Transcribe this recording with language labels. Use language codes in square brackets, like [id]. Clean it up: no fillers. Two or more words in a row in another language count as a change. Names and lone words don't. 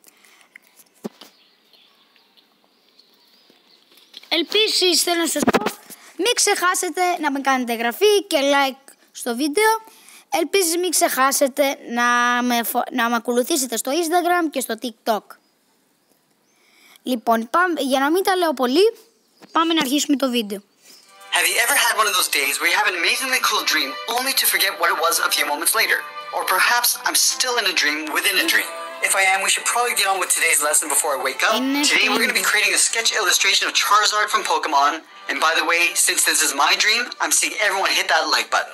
[el] Επίσης θέλω να σας πω, μην ξεχάσετε να με κάνετε εγγραφή και like στο βίντεο. Επίσης μην ξεχάσετε να με ακολουθήσετε στο Instagram και στο TikTok. Λοιπόν, για να μην τα λέω πολύ, πάμε να αρχίσουμε το βίντεο. [en] Have you ever had one of those days where you have an amazingly cool dream only to forget what it was a few moments later? Or perhaps I'm still in a dream within a dream. If I am, we should probably get on with today's lesson before I wake up. Today we're going to be creating a sketch illustration of Charizard from Pokemon. And by the way, since this is my dream, I'm seeing everyone hit that like button.